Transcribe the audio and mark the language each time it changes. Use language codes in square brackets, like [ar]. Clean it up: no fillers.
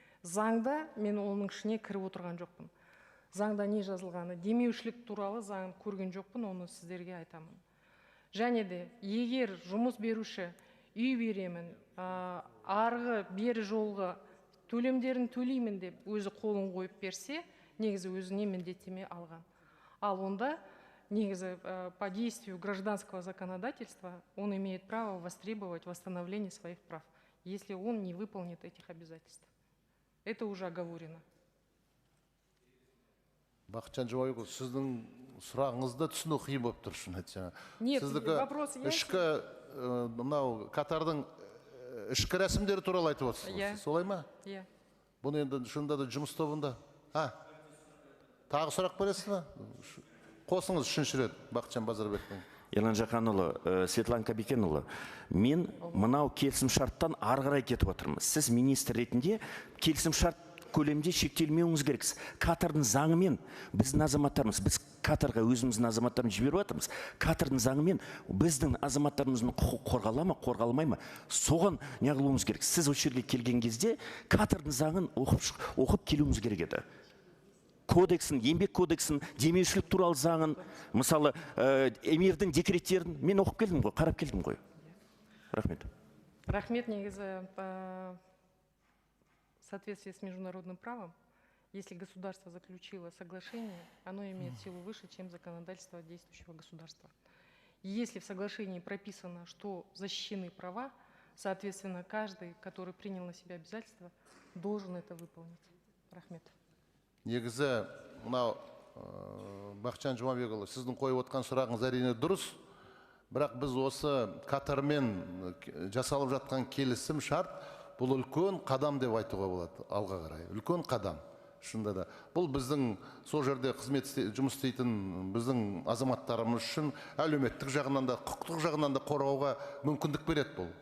[kk] Заңда мен оның ішіне кіріп отырған жоқпын. Заңда не жазылғаны, демеушілік туралы заң көрген жоқпын, оны сіздерге айтамын. Және де егер жұмыс беруші үй беремін, арғы бері жолғы төлемдерін төлеймін деп өзі қолын қойып берсе, негізі өзіне міндеттеме алған. Ал онда негізі [ru] по действию гражданского законодательства он имеет право востребовать восстановление своих прав, если он не выполнит этих обязательств. Это уже оговорено. [kk] Бақытжан Жұмабекұлы, сіздің сұрағыңызды түсіну қиын болып тұр, шын айтсам. [ru] Нет, вопрос я... [kk] Ішкі, мынау Катардың ішкі рәсімдері туралы айтып отырсыз. Солай ма? Иә. Бұны енді шынында да жұмыс тобында. Тағы сұрақ бересіз ба? Қосыңыз үшінші рет Бақытжан Базарбектің. Ерлан Жақанұлы, Светлана Кабикенұлы, мен мынау келісім шарттан ары қарай кетіп отырмын. Сіз министр ретінде келісім шарт көлемде шектелмеуіңіз керексіз. Катардың заңымен біздің азаматтарымыз, біз Катарға өзіміздің азаматтарымыз жіберіп жатырмыз. Катардың заңымен біздің азаматтарымыздың құқық қорғала ма, қорғалмай ма, соған не қылуымыз керек. Сіз осы жерге келген кезде Катардың заңын оқып келуіміз керек еді. Кодексін, еңбек кодексін, демеушілік туралы заңын, мысалы, эмирдің декреттерін мен оқып келдім ғой, қарап келдім ғой. Рахмет. Рахмет, негізі, [ru] в соответствии с международным правом, если государство заключило соглашение, оно имеет силу выше, чем законодательство действующего государства. И если в соглашении прописано, что защищены права, соответственно, каждый, который принял на себя обязательства, должен это выполнить. [kk] Рахмет. Негізі, мынау Бақытжан Жұмабекұлы, сіздің қойып отқан сұрағыңыз әрине дұрыс, бірақ біз осы Катармен жасалып жатқан келісім шарт бұл үлкен қадам деп айтуға болады, алға қарай. Үлкен қадам, шында да. Бұл біздің сол жерде жұмыс істейтін біздің азаматтарымыз үшін әлеуметтік жағынан да, құқықтық жағынан да қорғауға мүмкіндік береді бұл.